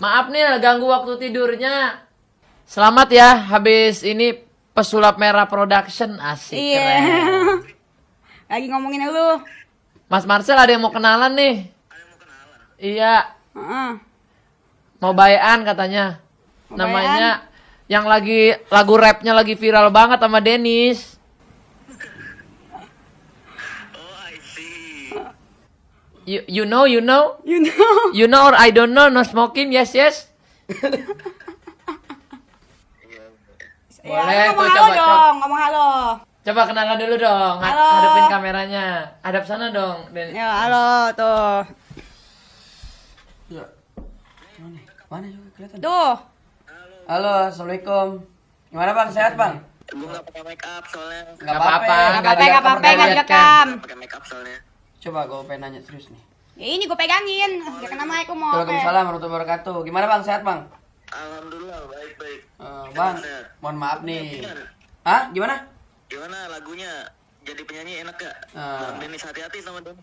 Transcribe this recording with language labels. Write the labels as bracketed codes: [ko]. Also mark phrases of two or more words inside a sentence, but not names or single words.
[id] maaf nih ganggu waktu tidurnya. Selamat ya, habis ini Pesulap Merah Production asik Iya. keren. Lagi ngomongin lu. Mas Marcel ada yang mau kenalan nih. Iya, Heeh. mau bayan katanya. Mau Namanya yang lagi lagu rapnya lagi viral banget sama Dennis. [en] Oh, I see. You know, You know. you know or I don't know, no smoking, yes. [id] Ya, Boleh ngomong tuh, halo coba, dong, ngomong halo. Coba kenalan dulu dong, Halo. hadapin kameranya, hadap sana dong. Ya, halo tuh. Ya. Mana juga kelihatan. Tuh. Halo, assalamualaikum. Gimana bang? Sehat bang? Gue nggak pakai make up soalnya. Nggak apa-apa. Gak apa-apa, nggak direkam. Nggak pakai make up soalnya. Coba gue pengen nanya serius nih. Ya ini gue pegangin. Dia kena mic mau. [ar] وعليكم السلام ورحمة الله وبركاته. [id] Gimana bang? Sehat bang? Alhamdulillah baik. Bang, mohon maaf nih. Hah? Gimana? Gimana lagunya? Jadi penyanyi enak gak? Ah. Bang Dennis hati-hati sama Dennis.